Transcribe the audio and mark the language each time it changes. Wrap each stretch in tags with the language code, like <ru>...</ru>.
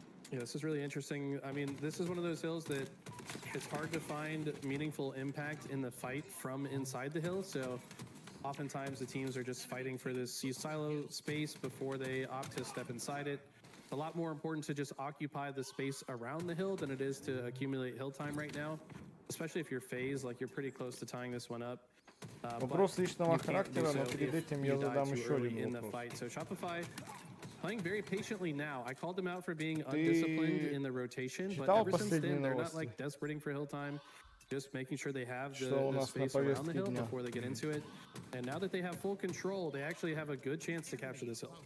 <en>Yeah, this is really interesting. I mean, this is one of those hills that it's hard to find meaningful impact in the fight from inside the hill. So oftentimes the teams are just fighting for this silo space before they opt to step inside it. A lot more important to just occupy the space around the hill than it is to accumulate hill time right now. Especially if you're FaZe, like you're pretty close to tying this one up.</en> <ru>Вопрос личного характера, но перед этим я задам еще один вопрос.</ru> <en>So Shopify playing very patiently now. I called them out for being undisciplined in the rotation, but ever since then they're not like desperate for hill time. Just making sure they have the space around the hill before they get into it. And now that they have full control, they actually have a good chance to capture this hill.</en>